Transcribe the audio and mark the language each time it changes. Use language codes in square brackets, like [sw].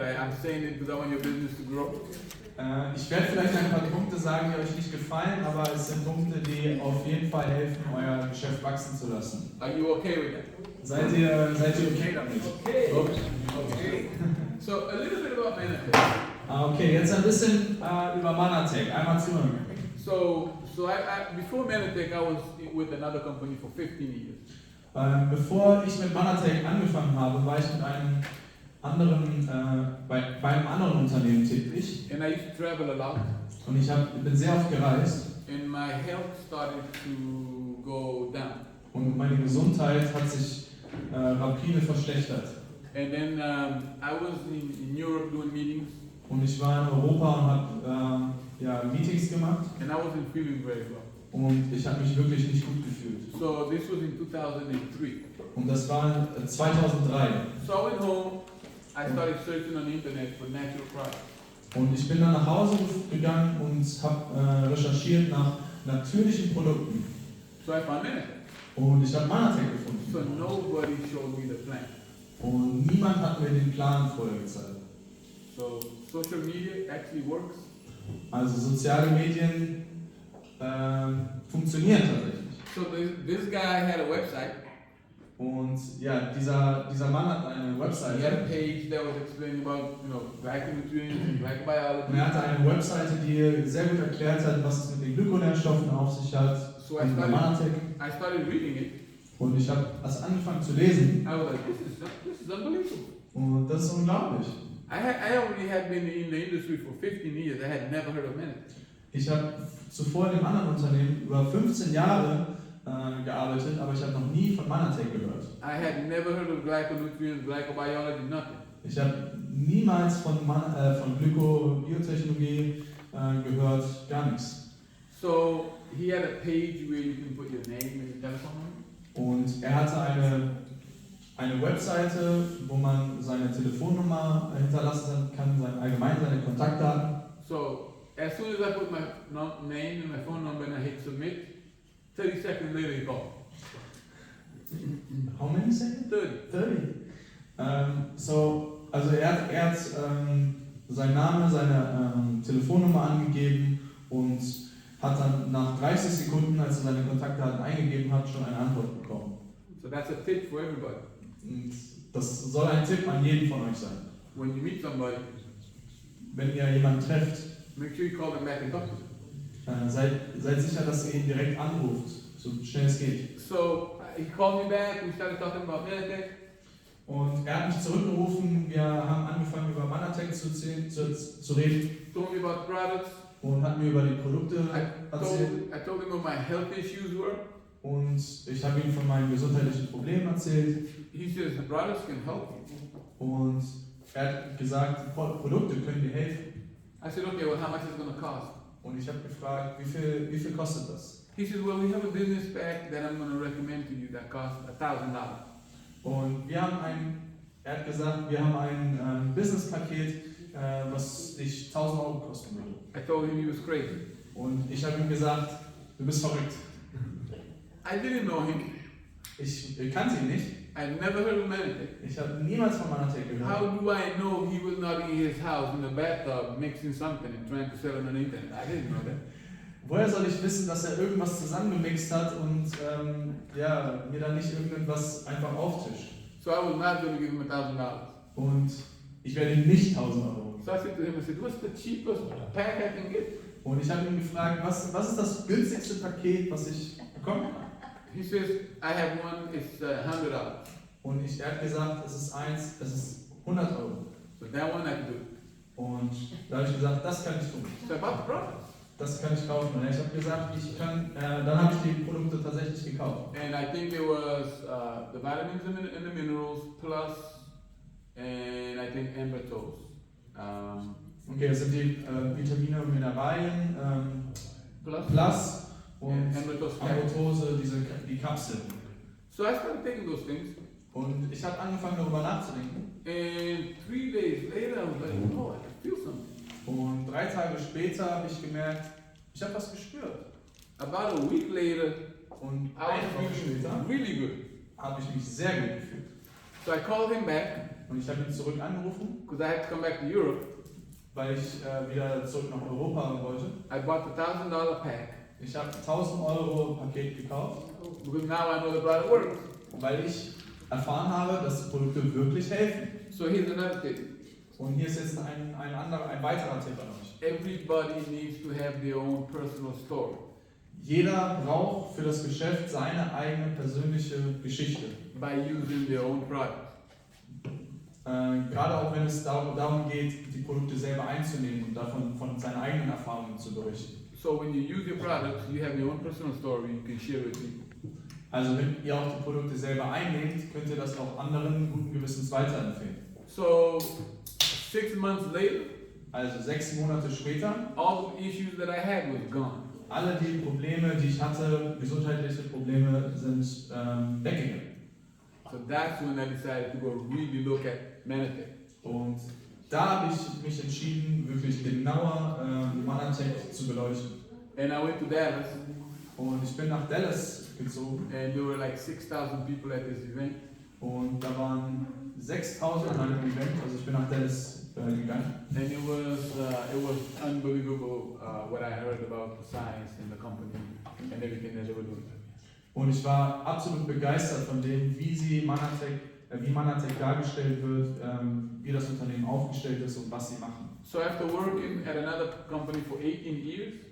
[en] I'm saying it because I want your business to grow. [de] Ich werde vielleicht ein paar Punkte sagen, die euch nicht gefallen, aber es sind Punkte, die auf jeden Fall helfen, euer Geschäft wachsen zu lassen. [en] Are you okay with that? [de] Seid ihr okay damit? [en] Okay. So a little bit about Manatech. [de] Okay, jetzt ein bisschen über Manatech. Einmal zuhören. [en] So before Manatech, I was with another company for 15 years. [de] Bevor ich mit Manatech angefangen habe, war ich mit einem anderen, bei einem anderen Unternehmen tätig. [en] And I used to travel a lot. [de] Und ich bin sehr oft gereist. [en] And my health started to go down. [de] Und meine Gesundheit hat sich rapide verschlechtert. [en] And then I was in Europe doing meetings. [de] Und ich war in Europa und habe Meetings gemacht. [en] And I wasn't feeling very well. [de] Und ich habe mich wirklich nicht gut gefühlt. [en] So this was in 2003. [de] Und das war 2003. [en] So I went home. I started searching on the internet for natural products. [de] Und ich bin dann nach Hause gegangen und habe recherchiert nach natürlichen Produkten. [en] So I found Manatech. [de] Und ich habe Manatech gefunden. [en] So nobody showed me the plan. [de] Und niemand hat mir den Plan vorher gezeigt. [en] So social media actually works. [de] Also soziale Medien funktionieren tatsächlich. [en] So this guy had a website. [de] Und ja, dieser Mann hat eine Website. [en] He had a page that was explaining about, glyconutrients and glycobiology. [de] Und er hatte eine Webseite, die sehr gut erklärt hat, was es mit den Glykonährstoffen auf sich hat. [en] So I started reading it. [de] Und ich habe also angefangen zu lesen. [en] I was like, this is unbelievable. [de] Und das ist unglaublich. [en] I already had been in the industry for 15 years. I had never heard of Manatech. [de] Ich habe zuvor in einem anderen Unternehmen über 15 Jahre gearbeitet, aber ich habe noch nie von Manatech gehört. [en] I had never heard of glyconutrients, glycobiology, nothing. [de] Ich habe niemals von Glykobiotechnologie gehört, gar nichts. [en] So he had a page where you can put your name and your telephone number. [de] Und er hatte eine Webseite, wo man seine Telefonnummer hinterlassen kann, seine Kontaktdaten. [en] So as soon as I put my name and my phone number and I hit submit, 30 seconds later he called. How many seconds? 30. [de] Also er hat seinen Namen, seine Telefonnummer angegeben und hat dann nach 30 Sekunden, als er seine Kontaktdaten eingegeben hat, schon eine Antwort bekommen. [en] So that's a tip for everybody. [de] Und Das soll ein Tipp an jeden von euch sein. [en] When you meet somebody, [de] Wenn ihr jemanden trefft, [en] make sure you call them back and talk to them. [de] seid sicher, dass ihr ihn direkt anruft, so schnell es geht. [en] So he called me back, we started talking about Manatech. [de] Und er hat mich zurückgerufen, wir haben angefangen über Manatech zu reden [en] Told me about the products. [de] und hat mir über die Produkte erzählt. [en] I told him what my health issues were. [de] Und ich habe ihm von meinen gesundheitlichen Problemen erzählt. [en] He says the products can help you. [de] Und er hat gesagt, die Produkte können dir helfen. [en] I said, okay, well, how much is it going to cost? [de] Und ich habe gefragt, wie viel kostet das? [en] He says, well, we have a business pack that I'm going to recommend to you that costs $1,000. [de] Und er hat gesagt, wir haben ein Businesspaket, was dich 1.000 Euro kosten würde. [en] I told him he was crazy. [de] Und ich habe ihm gesagt, du bist verrückt. [en] I didn't know him. [de] Ich kannte ihn nicht. [en] I never heard of Manatech. [de] Ich habe niemals von Manatech gehört. [en] How do I know he was not in his house in the bathtub mixing something and trying to sell it on the internet? I didn't know that. [de] Woher soll ich wissen, dass er irgendwas zusammengemixt hat und mir dann nicht irgendwas einfach auftischt? [en] So I was not going to give him $1,000. [de] Und ich werde ihm nicht 1.000 Euro. [en] So I said to him, I said, what's the cheapest pack I can get? [de] Und ich habe ihn gefragt, was ist das günstigste Paket, was ich bekommen kann? [en] He says, I have one, it's $100. [de] Und er hat gesagt, es ist 100 Euro. [en] So that one I can do. [de] Und da habe ich gesagt, das kann ich tun. [en] So I bought the products. [de] Das kann ich kaufen. Und ich habe gesagt, dann habe ich die Produkte tatsächlich gekauft. [en] And I think there was the vitamins and the minerals plus, and I think ambertose. [de] Okay, das sind die Vitamine und Mineralien, plus und Ambrose, die Kapseln. [en] So I started taking those things. [de] Und ich habe angefangen darüber nachzudenken. [en] And 3 days later I was like, oh, I can feel something. [de] Und 3 Tage später habe ich gemerkt, ich habe was gespürt. [en] About a week later, [de] und [en] I [de] eine Woche [en] was [de] später [en] feeling really good. [de] habe ich mich sehr gut gefühlt. [en] So I called him back [de] Und ich habe ihn zurück angerufen, [en] because I had to come back to Europe. [de] weil ich wieder zurück nach Europa wollte. [en] I bought the $1,000 pack [de] Ich habe 1.000 Euro Paket gekauft, [en] because now I know the product works. [de] weil ich erfahren habe, dass die Produkte wirklich helfen. [en] So here's another tip. [de] Und hier ist jetzt ein weiterer Tipp an euch. [en] Everybody needs to have their own personal story. [de] Jeder braucht für das Geschäft seine eigene persönliche Geschichte. [en] By using their own product. [de] Gerade auch wenn es darum geht, die Produkte selber einzunehmen und davon von seinen eigenen Erfahrungen zu berichten. [en] So when you use your products, you have your own personal story you can share with people. [de] Also wenn ihr auch die Produkte selber einnehmt, könnt ihr das auch anderen guten Gewissens weiterempfehlen. [en] So 6 months later, [de] also 6 Monate später, [en] all the issues that I had was gone. [de] alle die Probleme, die ich hatte, gesundheitliche Probleme, sind weggegangen. [en] So that's when I decided to go really look at Manatech. [de] Und da habe ich mich entschieden, wirklich genauer Manatech zu beleuchten. [en] And I went to Dallas. [de] Und ich bin nach Dallas gezogen. [en] And there were like 6,000 people at this event. [de] Und da waren 6.000 an einem Event, also ich bin nach Dallas gegangen. [en] And it was unbelievable what I heard about the science and the company and everything that they were doing. [de] Und ich war absolut begeistert von dem, wie Manatech dargestellt wird, wie das Unternehmen aufgestellt ist und was sie machen. [en] So after working at another company for 18 years,